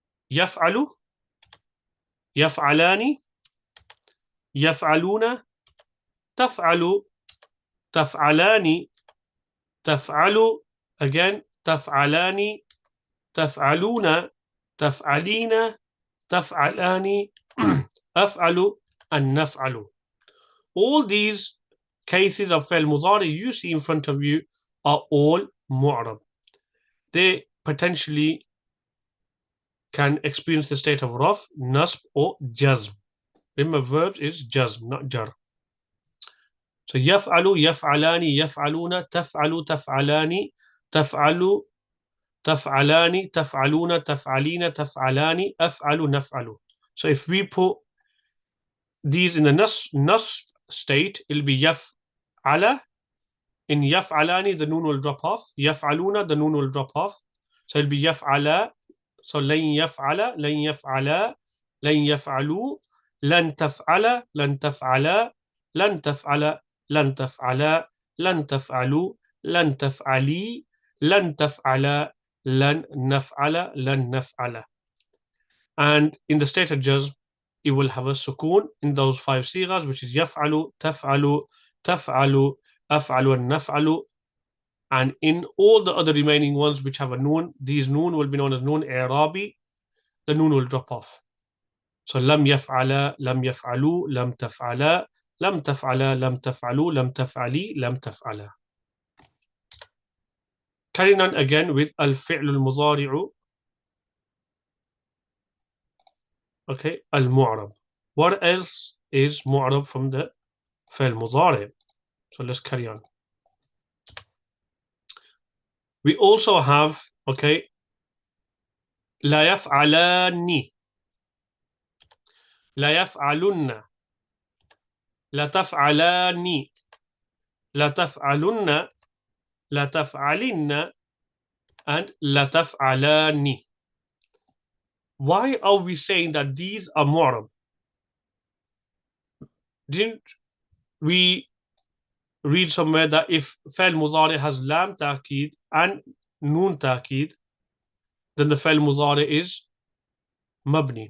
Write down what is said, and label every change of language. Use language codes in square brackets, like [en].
[ar] يفعل, يفعلان, يفعلون, تفعل, تفعلان, تفعل, [en] again, [ar] تفعلان, تفعلون, تفعلين, تفعلان, أفعل, [en] and [ar] نفعل. [en] All these cases of فعل مضارع you see in front of you are all معرب. They potentially can experience the state of raf, nasb, or jazm. Remember, verbs is jazm, not jar. [ar] So يفعل, يفعلان, يفعلون, تفعل, تفعلان, تفعل, تفعلان, تفعلون, تفعلين, تفعلان, أفعل, نفعل. [en] So if we put these in the nasb state, it'll be يفعل. In يفعلان, the noon will drop off. يفعلون, the noon will drop off. So it'll be يفعل. [ar] So لن يفعل, لن يفعل, لن يفعلوا, لن تفعل, لن تفعل, لن تفعل, لن تفعل, لن تفعلوا, لن تفعلي, لن تفعل, لن نفعل, لن نفعل. [en] And in the state of jazm, it will have a sukoon in those 5 sighas, which is [ar] يفعل, تفعل, تفعل, أفعل, and نفعل. [en] And in all the other remaining ones which have a noon, these noon will be known as noon i'rabi. The noon will drop off. [ar] So لم يفعل, لم يفعلوا, لم تفعل, لم تفعل, لم تفعلوا, لم تفعلي, لم تفعل. [en] Carrying on again with الفعل المضارع. Okay, المعرب. What else is معرب from the فعل مضارع? So let's carry on. We also have, okay, [ar] لا يفعلان, لا يفعلن, لا تفعلان, لا تفعلن, لا تفعلن, and لا تفعلان. [en] Why are we saying that these are mu'rab? Didn't we read somewhere that if fa'il mudari has lam ta'kid and noon ta'kid, then the fa'il mudari is mabni?